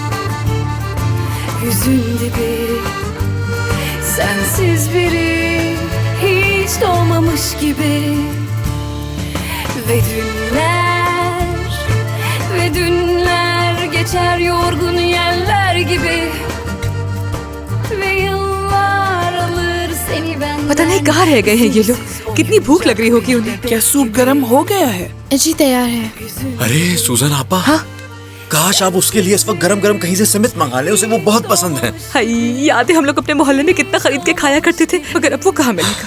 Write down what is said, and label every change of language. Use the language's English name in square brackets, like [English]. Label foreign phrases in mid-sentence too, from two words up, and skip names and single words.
[Turkish] Hüzün dibi, sensiz biri, hiç doğmamış gibi. Ve dünler geçer yorgun yeller gibi. Ve yıllar alır seni benden. [Hindi] पता नहीं कहाँ रह गए हैं ये लोग। कितनी भूख लग रही होगी उन्हें। क्या सूप गर्म हो गया है? जी तैयार है। अरे सूजन आपा, काश आप उसके लिए इस वक्त गरम गरम कहीं से समित मंगा ले, उसे वो बहुत पसंद है। हाय, याद है हम लोग अपने मोहल्ले में कितना खरीद के खाया करते थे, मगर अब वो कहाँ मिलेगा।